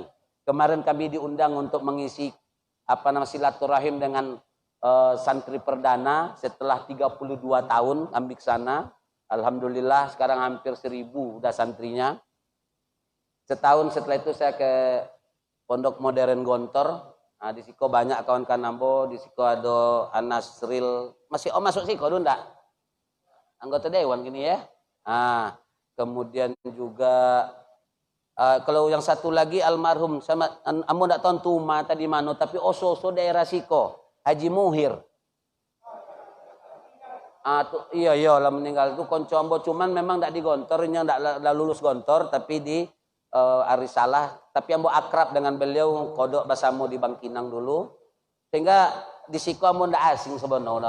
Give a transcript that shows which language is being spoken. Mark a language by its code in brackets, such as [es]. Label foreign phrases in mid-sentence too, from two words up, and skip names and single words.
[id] Kemarin kami diundang untuk mengisi silaturahim dengan santri perdana setelah 32 tahun ambil ke sana. Alhamdulillah sekarang hampir 1000 udah santrinya. Setahun setelah itu saya ke Pondok Modern Gontor. [min] Di siko banyak kawan-kawan ambo, di siko ada Anasril, masih masuk siko dulu enggak? [id] Anggota dewan gini ya. [min] Kemudian juga kalau yang satu lagi almarhum sama ambo enggak tahu tuma tadi mana, tapi oso daerah siko, Haji Muhir. Iya lah meninggal itu konco ambo, cuman memang enggak di Gontornya, enggak lulus Gontor tapi di Arisalah, tapi ambo akrab dengan beliau, kodok basamo di Bangkinang dulu, sehingga di siku ambo ndak asing sebenarnya.